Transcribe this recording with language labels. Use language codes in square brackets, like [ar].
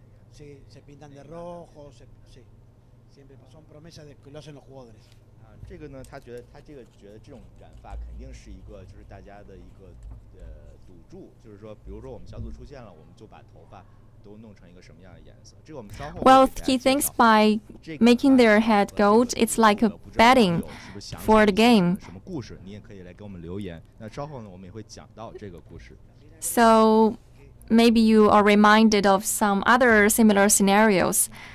[es] Se pintan de rojo, sí, siempre son promesas de que lo hacen los jugadores. [zh] 这个呢，他觉得这种染发肯定是一个就是大家的一个赌注，就是说，比如说我们小组出现了，我们就把头发都弄成一个什么样的颜色。这个我们稍后。 [en] Well, he thinks by making their head gold, it's like a betting for the game. [zh] 什么故事？你也可以来给我们留言。那稍后呢，我们也会讲到这个故事。 [en] So maybe you are reminded of some other similar scenarios.